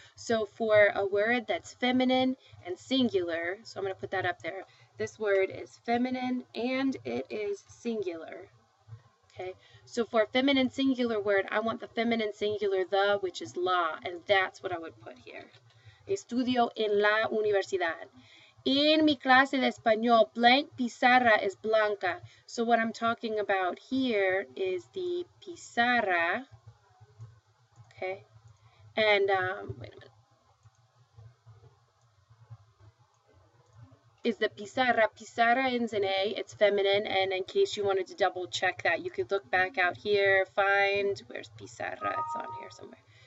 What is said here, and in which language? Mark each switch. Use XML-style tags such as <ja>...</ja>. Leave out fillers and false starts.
<en>So for a word that's feminine and singular, so I'm going to put that up there. This word is feminine and it is singular. Okay, so for a feminine singular word, I want the feminine singular the, which is la, and that's what I would put here.</en> <es>Estudio en la universidad. En mi clase de español, blank pizarra is blanca.</es> <en>So what I'm talking about here is the pizarra. Okay. And wait a minute. Is the pizarra. Pizarra ends in A. It's feminine. And in case you wanted to double check that, you could look back out here, find, where's pizarra? It's on here somewhere.</en>